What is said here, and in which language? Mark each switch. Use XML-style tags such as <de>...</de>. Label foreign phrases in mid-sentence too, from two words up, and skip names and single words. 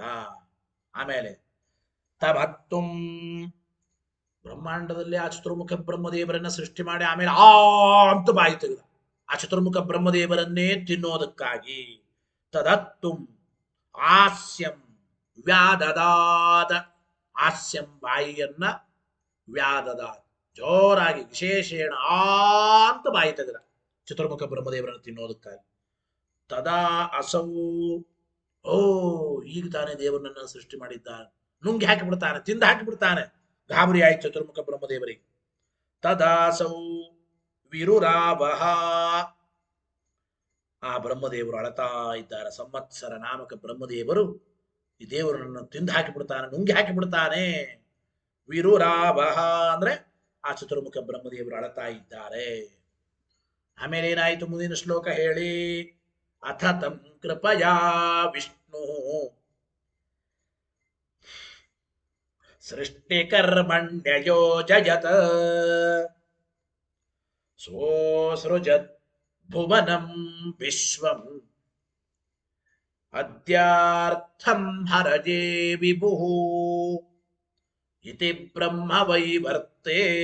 <kn>ಆಮೇಲೆ ತಮತ್ತುಂ, ಬ್ರಹ್ಮಾಂಡದಲ್ಲಿ ಆ ಚತುರ್ಮುಖ ಬ್ರಹ್ಮದೇವರನ್ನ ಸೃಷ್ಟಿ ಮಾಡಿ ಆಮೇಲೆ ಅಂತ ಬಾಯಿ ತೆಗೆದ ಆ ಚತುರ್ಮುಖ ಬ್ರಹ್ಮದೇವರನ್ನೇ ತಿನ್ನೋದಕ್ಕಾಗಿ.</kn> <sa>ತದತ್ತುಂ ಹಾಸ್ಯಂ ವ್ಯಾದದಾದ,</sa> <kn>ಹಾಸ್ಯಂ ಬಾಯಿಯನ್ನ, ವ್ಯಾದದ ಜೋರಾಗಿ ವಿಶೇಷೇಣ ಅಂತ ಬಾಯಿ ತೆಗೆದ ಚತುರ್ಮುಖ ಬ್ರಹ್ಮದೇವರನ್ನು ತಿನ್ನೋದಕ್ಕಾಗಿ.</kn> <sa>ತದಾ ಅಸೌ,</sa> <kn>ಓ ಈಗ ತಾನೇ ದೇವರನ್ನ ಸೃಷ್ಟಿ ಮಾಡಿದ್ದಾನೆ, ನುಂಗಿ ಹಾಕಿಬಿಡ್ತಾನೆ, ತಿಂದು ಹಾಕಿಬಿಡ್ತಾನೆ, ಗಾಬರಿ ಆಯ್ತು ಚತುರ್ಮುಖ ಬ್ರಹ್ಮದೇವರಿಗೆ.</kn> <sa>ತದಾಸೌ ವಿರುರಾವಹ,</sa> <kn>ಆ ಬ್ರಹ್ಮದೇವರು ಅಳತಾ ಇದ್ದಾರೆ. ಸಂವತ್ಸರ ನಾಮಕ ಬ್ರಹ್ಮದೇವರು ಈ ದೇವರನ್ನು ತಿಂದು ಹಾಕಿಬಿಡ್ತಾನೆ, ನುಂಗಿ ಹಾಕಿಬಿಡ್ತಾನೆ. ವಿರುರಾವಹ ಅಂದ್ರೆ ಆ ಚತುರ್ಮುಖ ಬ್ರಹ್ಮದೇವರು ಅಳತಾ ಇದ್ದಾರೆ. ಆಮೇಲೆ ಏನಾಯ್ತು ಮುಂದಿನ ಶ್ಲೋಕ ಹೇಳಿ.</kn> <sa>ಅಥ ತಂ ಕೃಪಯಾ ವಿಷ್ಣು ಸೃಷ್ಟಿಕರ್ಮಣ್ಯಯೋಜಯತ್ ಸೋಸೃಜತ್ ಭುವನಂ ವಿಶ್ವಂ ಅದ್ಯಾರ್ಥಂ ಹರಜೇ ವಿಭುಃ ಇತಿ ಬ್ರಹ್ಮ ವೈವರ್ತೆ.</sa>